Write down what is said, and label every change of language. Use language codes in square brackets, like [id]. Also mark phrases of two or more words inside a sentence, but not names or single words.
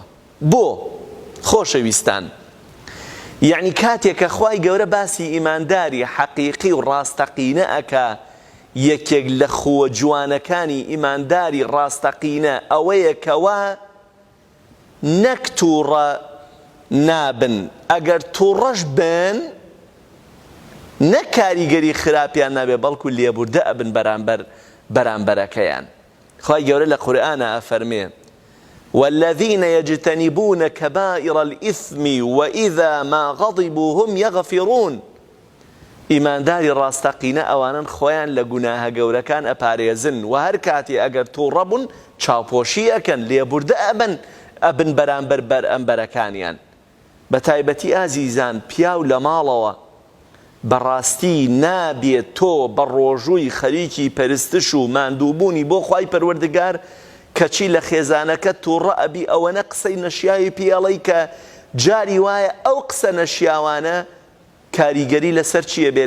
[ckb] بۆ خۆشەویستان، یعنی کاتێک کە خوای گەورە باسی ئیمانداری حەقیقی و ڕاستەقینە ئەکا، یەکێک لە خووە جوانەکانی ئیمانداری ڕاستەقینە ئەوەیە کەوا نەک تووڕە نابن، ئەگەر تووڕەش بن نەک کاریگەری خراپیان نابێ بەڵکو لێبوردە ئەبن بەرامبەرەکەیان. خوای گەورە لە قورئانە ئەفەرمێ [ar] والذين يجتنبون كبائر الإثم وإذا ما غضبوا هم يغفرون. [ckb] ئیمانداری ڕاستەقینە ئەوانن خۆیان لە گوناهە گەورەکان ئەپارێزن و هەر کاتی ئەگەر تووڕەبوون چاوپۆشی ئەکەن، لێبوردە ئەبن بەرامبەر بەرامبەرەکانیان. بە تایبەتی ئازیزان، پیاو لە ماڵەوە بەڕاستی نابێت تۆ بە ڕۆژووی خەریکی پەرستش و ماندووبوونی بۆ خوای پەروەردگار کەچی لە خێزانەکە تووڕە ئەبی ئەوەنە قسەی نەشیاوی پێڵەی کە جاری وایە ئەو قسە نەشیاوانە کاریگەری لەسەر چیە بێ؟